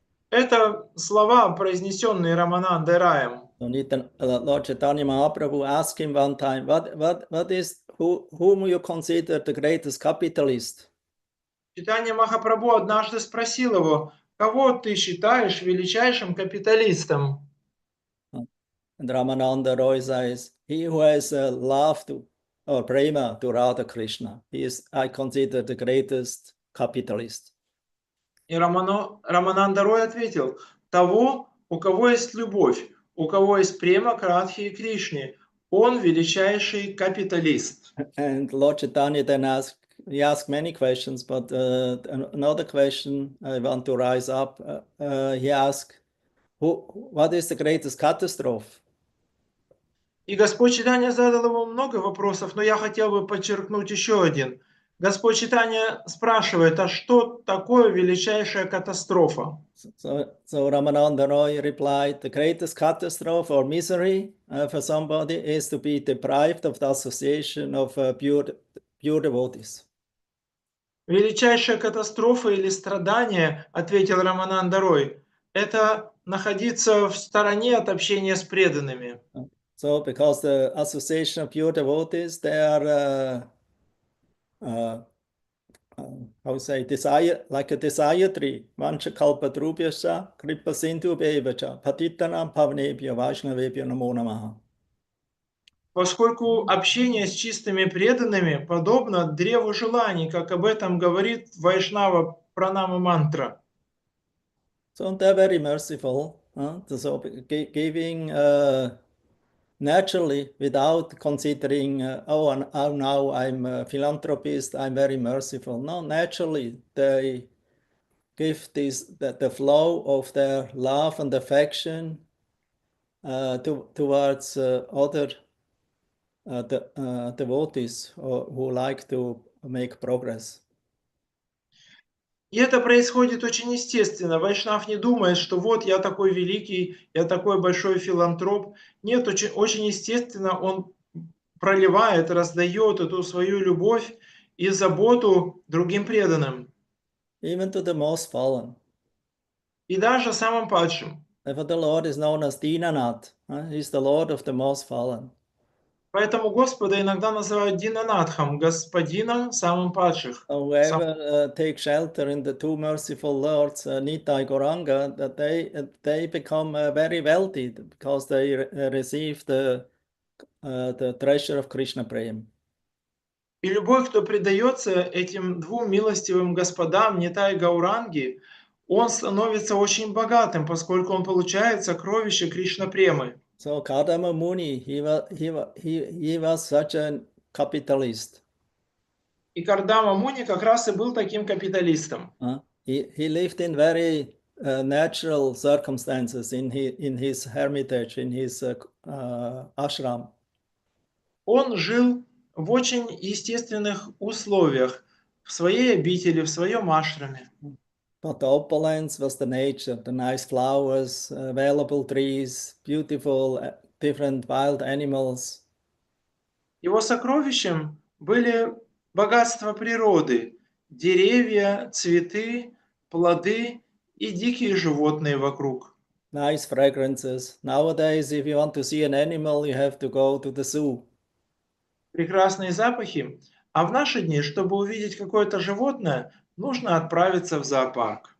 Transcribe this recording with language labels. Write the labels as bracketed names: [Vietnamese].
[Russian] Это слова, произнесенные Раманандой Раем. [English] So Lord Chaitanya Mahaprabhu asked him one time, what is whom you consider the greatest capitalist? [Russian] Чайтанья Махапрабху однажды спросил его, кого ты считаешь величайшим капиталистом? [English] And Ramananda Roy says, he who has love to or prema to Radha Krishna, I consider the greatest capitalist. [Russian] И Рамананда Рой ответил, того, у кого есть любовь, у кого есть према к Радхе и Кришне, он величайший капиталист. [English] And Lord Chaitanya then he asked many questions, but another question I want to rise up. He asked, what is the greatest catastrophe? [Russian] И Господь Чайтанья задал ему много вопросов, но я хотел бы подчеркнуть еще один. Господь Чайтанья спрашивает, а что такое величайшая катастрофа? [English] So Ramananda Roy replied, the greatest catastrophe or misery for somebody is to be deprived of the association of pure devotees. [Russian] Величайшая катастрофа или страдание, ответил Рамананда Рой, это находиться в стороне от общения с преданными. [English] So, because the association of pure devotees, they are, how to say, desire, like a desire tree. [Sanskrit] Vancha kalpa drubhyascha, kripa sindhu bevacha, patitanam pavanebhya vaishnavebhya namo namaha. [Russian] Поскольку общение с чистыми преданными подобно древу желаний, как об этом говорит Вайшнава Пранама мантра. [English] So they're very merciful. So giving naturally without considering, now I'm a philanthropist, I'm very merciful. No, naturally they give the flow of their love and affection towards other devotees who like to make progress. [Russian] И это происходит очень естественно. Вайшнав не думает, что вот я такой великий, я такой большой филантроп. Нет, очень естественно он проливает, раздает эту свою любовь и заботу другим преданным. [English] Even to the most fallen. [Russian] И даже самым падшим. [English] Therefore the Lord is known as Dinanath. He's the Lord of the most fallen. [Russian] Поэтому Господа иногда называют Динанатхом, господином самым падших. [English] Whoever takes shelter in the two merciful lords, Nitai Gauranga, that they become very wealthy because they receive the treasure of Krishna Prem. [Russian] И любой, кто предается этим двум милостивым господам, Нитай и Гауранги, он становится очень богатым, поскольку он получает сокровища Кришна Премы. [English] So Kardama Muni, he was such a capitalist. [Russian] И Кардама Муни как раз и был таким капиталистом. [English] He lived in very natural circumstances in his hermitage, in his ashram. [Russian] Он жил в очень естественных условиях, в своей обители, в своем ашраме. [English] But the opulence was the nature, the nice flowers, available trees, beautiful different wild animals. [Russian] Его сокровищем были богатства природы, деревья, цветы, плоды и дикие животные вокруг. [English] Nice fragrances. Nowadays, if you want to see an animal, you have to go to the zoo. [Russian] Прекрасные запахи. А в наши дни, чтобы увидеть какое-то животное, нужно отправиться в зоопарк.